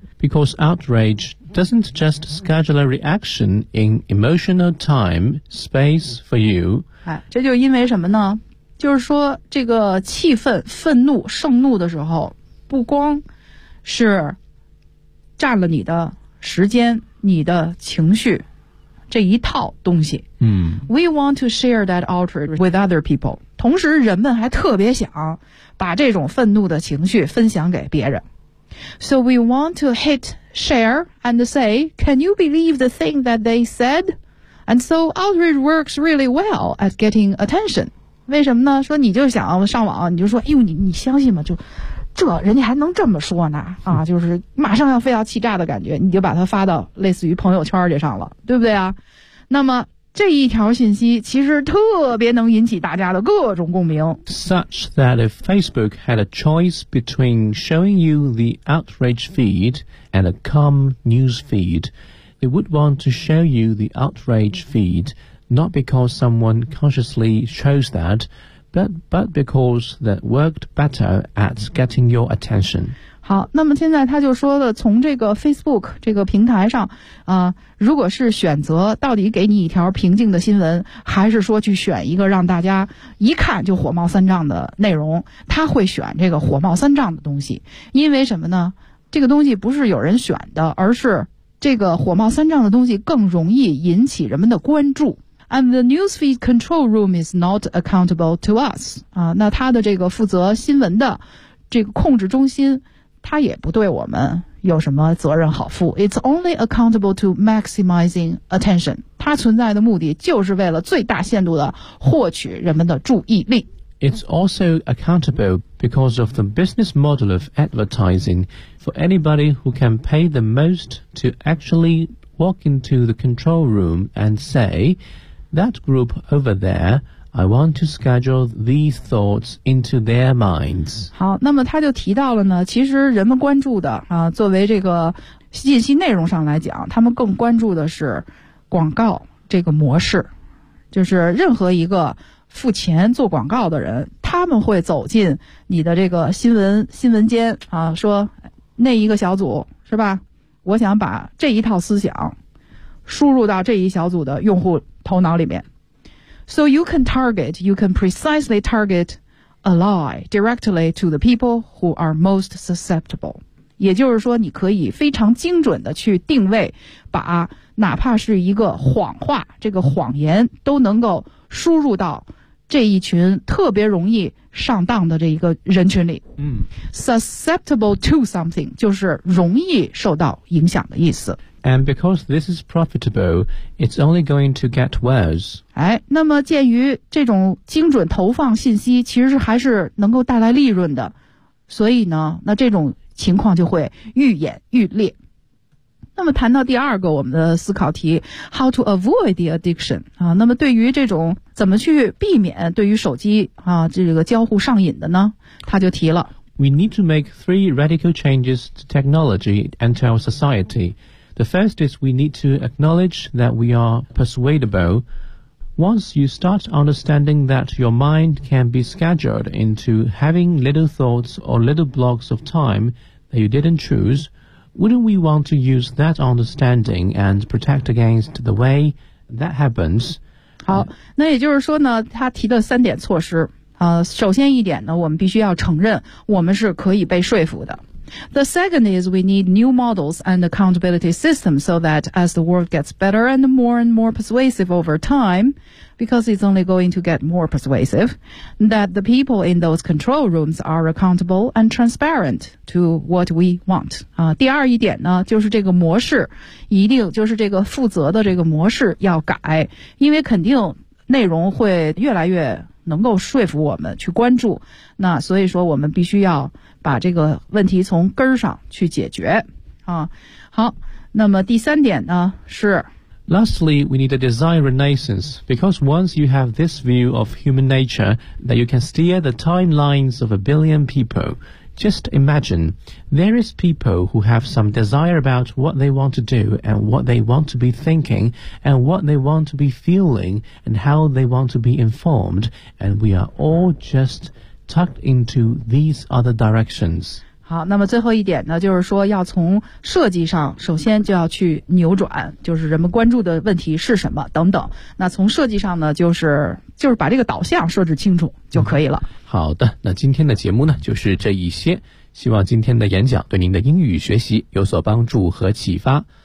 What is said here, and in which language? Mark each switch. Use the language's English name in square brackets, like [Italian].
[English] Because outrage doesn't just schedule a reaction in emotional time space for you。 [Chinese] 哎，这就因为什么呢？就是说这个气愤愤怒盛怒的时候不光是占了你的时间你的情绪这一套东西嗯 [English] We want to share that outrage with other people [Chinese] 同时人们还特别想把这种愤怒的情绪分享给别人 [English] So we want to hit share and say Can you believe the thing that they said? And so outrage works really well at getting attention [Chinese] 为什么呢说你就想上网你就说哎呦你相信吗就这人家还能这么说呢啊就是马上要非要气炸的感觉你就把它发到类似于朋友圈这上了对不对啊那么这一条信息其实特别能引起大家的各种共鸣 [English] Such that if Facebook had a choice between showing you the outrage feed and a calm news feed they would want to show you the outrage feed not because someone consciously chose that, but because that worked better at getting your attention. [Chinese] 好，那么现在他就说了，从这个 Facebook 这个平台上，如果是选择到底给你一条平静的新闻，还是说去选一个让大家一看就火冒三丈的内容，他会选这个火冒三丈的东西，因为什么呢？这个东西不是有人选的，而是这个火冒三丈的东西更容易引起人们的关注。 [English] And the newsfeed control room is not accountable to us. [Chinese] 啊，那他的这个负责新闻的这个控制中心，他也不对我们有什么责任好负。 [English] It's only accountable to maximizing attention. [Chinese] 它存在的目的就是为了最大限度地获取人们的注意力。 [English] It's also accountable because of the business model of advertising for anybody who can pay the most to actually walk into the control room and say, that group over there, I want to schedule these thoughts into their minds. [Chinese] 好，那么他就提到了呢，其实人们关注的啊，作为这个信息内容上来讲，他们更关注的是广告这个模式，就是任何一个付钱做广告的人，他们会走进你的这个新闻间啊，说那一个小组是吧，我想把这一套思想输入到这一小组的用户头脑里面。 [English] So you can target, you can precisely target a lie directly to the people who are most susceptible. [Chinese] 也就是说你可以非常精准的去定位，把哪怕是一个谎话，这个谎言都能够输入到这一群特别容易上当的这一个人群里。嗯， [English] susceptible to something [Chinese] 就是容易受到影响的意思。 [English] And because this is profitable, it's only going to get worse. [Chinese] 哎，那么鉴于这种精准投放信息其实还是能够带来利润的，所以呢，那这种情况就会愈演愈烈。那么谈到第二个我们的思考题 ， [English] How to avoid the addiction [Chinese] 啊？那么对于这种怎么去避免对于手机啊这个交互上瘾的呢？他就提了 [English] ，We need to make three radical changes to technology and to our society. The first is we need to acknowledge that we are persuadable. Once you start understanding that your mind can be scheduled into having little thoughts or little blocks of time that you didn't choose. Wouldn't we want to use that understanding and protect against the way that happens? [Chinese] 好，那也就是说呢，他提的三点措施，首先一点呢，我们必须要承认我们是可以被说服的。 [English] The second is we need new models and accountability systems so that as the world gets better and more persuasive over time, because it's only going to get more persuasive, that the people in those control rooms are accountable and transparent to what we want. [Chinese] 第二一点呢，就是这个模式，一定就是这个负责的这个模式要改，因为肯定内容会越来越能够说服我们去关注，那所以说我们必须要把这个问题从根上去解决啊。好，那么第三点呢是 [English] Lastly, we need a design renaissance because once you have this view of human nature that you can steer the timelines of a billion people, just imagine there is people who have some desire about what they want to do and what they want to be thinking and what they want to be feeling and how they want to be informed and we are all justTucked into these other directions. [Chinese] 好，那么最后一点呢，就是说要从设计上，首先就要去扭转，就是人们关注的问题是什么等等。那从设计上呢，就是把这个导向设置清楚就可以了。好的，那今天的节目呢，就是这一些。希望今天的演讲对您的英语学习有所帮助和启发。